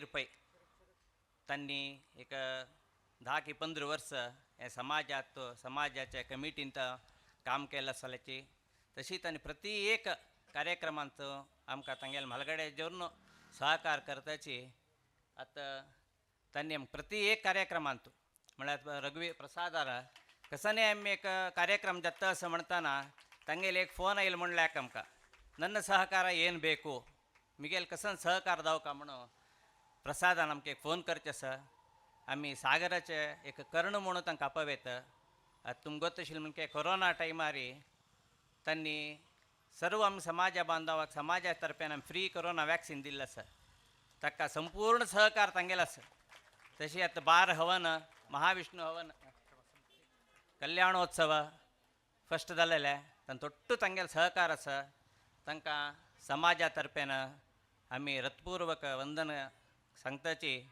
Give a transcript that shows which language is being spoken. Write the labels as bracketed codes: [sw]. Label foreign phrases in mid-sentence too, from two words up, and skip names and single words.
[kok] पै तांणी एक 10 की 15 वर्स हे समाजाच्या कमिटींत काम केलें आसल्याची तशी तांणी प्रति एक कार्यक्रमांत आमकां तांगेले मलगडे जोरून सहकार करताची आतां तांणी प्रति एक कार्यक्रमांत म्हळ्यार रघुवीर प्रसादार कसने आमी एक कार्यक्रम जाता असं म्हणताना तांगेले एक फोन आयलो म्हणल्याक आमकां [kn] ನನ್ನ ಸಹಕಾರ ಏನು ಬೇಕು [kok] मिगेल कसन सहकार जावका म्हणून प्रसादान आमकां एक फोन करचे आसा आमी सागराचे एक कर्ण म्हणून तांकां आपयत आतां तुमकां गोत आशिल्लें म्हणजे कोरोना टायमार तांणी सर्व आमी समाजा बांधवाक समाजा तर्फेन आमी फ्री कोरोना वॅक्सीन दिल्लें आसा ताका संपूर्ण सहकार तांगेलो आसा तशी आतां बार हवन महाविष्णू हवन कल्याणोत्सव फस्ट जालेले तांणी ತೊಟ್ಟು तांगेलो सहकार आसा तांकां समाजा तर्फेन आमी हृतपूर्वक वंदन सांगताची